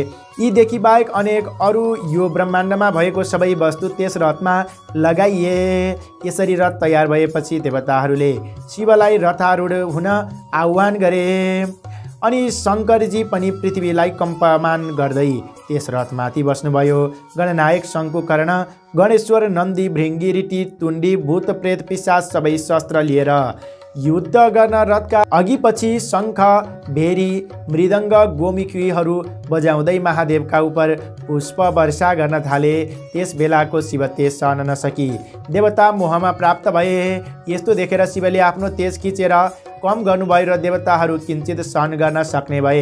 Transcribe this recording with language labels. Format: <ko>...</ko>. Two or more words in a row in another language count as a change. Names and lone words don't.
<ne>यीदेखि बाहेक अनेक अरू यो ब्रह्माण्डमा भएको सबै वस्तु त्यस रथमा लगाइए। यसरी रथ तयार भएपछि देवताहरूले शिवलाई रथारूढ हुन आह्वान गरे। अनि शङ्करजी पनि पृथ्वीलाई कम्पमान गर्दै त्यस रथमाथि बस्नुभयो। गणनायक शङ्कुकर्ण, गणेश्वर, नन्दी, भृङ्गी, ऋटी, तुण्डी, भूत प्रेत पिशाच सबै शस्त्र लिएर युद्ध गर्न रथका अघिपछि शङ्ख, भेरी, मृदङ्ग, गोमुखीहरू बजाउँदै महादेवका उप पुष्प वर्षा गर्न थाले। त्यस बेलाको शिव तेज सहन नसकी देवता मोहमा प्राप्त भए। यस्तो देखेर शिवले आफ्नो तेज खिचेर कम गर्नुभयो र देवताहरू किञ्चित सहन गर्न सक्ने भए।</ne>